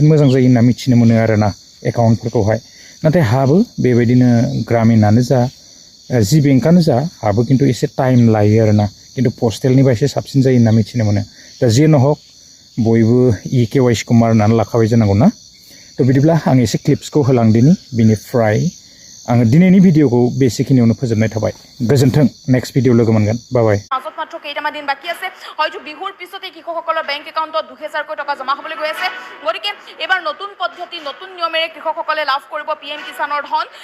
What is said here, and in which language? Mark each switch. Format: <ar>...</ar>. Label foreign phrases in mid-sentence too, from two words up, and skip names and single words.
<brx>मोजां जायो होनना मिथिनो मोनो आरोना एकाउन्टफोरखौहाय नाथाय हाबो बेबायदिनो ग्रामीणानो जा जि बेंकआनो जा हाबो खिन्थु एसे टाइम लायो आरोना खिन्थु पस्टेलनिबा एसे साबसिन जायो होनना मिथिनो मोनो दा जियानो हक बयबो इकेवाइसिखौ मारिनानै लाखाबाय जानांगौ ना तो बिदिब्ला आं एसे क्लिप्सखौ होलांदिनि बिनिफ्राय आङो दिनैनि भिडिअखौ बेसिखिनियावनो फोजोबनाय थाबाय गोजोन्थों</brx> <en>next video</en> <brx>लोगो मोनगोन बाय</brx> <as>মাজত মাত্ৰ কেইটামান দিন বাকী আছে হয়তো বিহুৰ পিছতে কৃষকসকলৰ বেংক একাউণ্টত 2000 টকা জমা হ'বলৈ গৈ আছে গতিকে এবাৰ নতুন পদ্ধতি নতুন নিয়মেৰে কৃষকসকলে লাভ কৰিব পিএম কিষাণৰ ধন</as>